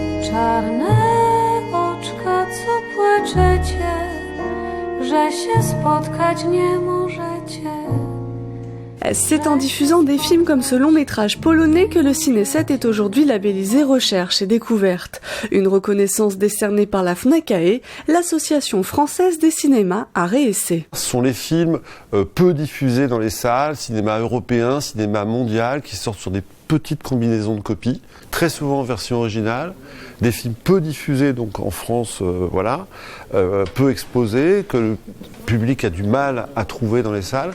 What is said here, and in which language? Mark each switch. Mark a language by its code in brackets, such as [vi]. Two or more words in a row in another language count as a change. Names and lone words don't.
[pl] czarne oczka, co płaczecie, że się spotkać nie możecie. [fr] C'est en diffusant des films comme ce long métrage polonais que le Ciné 7 est aujourd'hui labellisé Recherche et Découverte. Une reconnaissance décernée par la FNACAE, l'Association française des cinémas Arrêt Essai. Ce sont les films peu diffusés dans les salles, cinéma européen, cinéma mondial, qui sortent sur des petites combinaisons de copies, très souvent en version originale, des films peu diffusés donc en France, peu exposés, que le public a du mal à trouver dans les salles.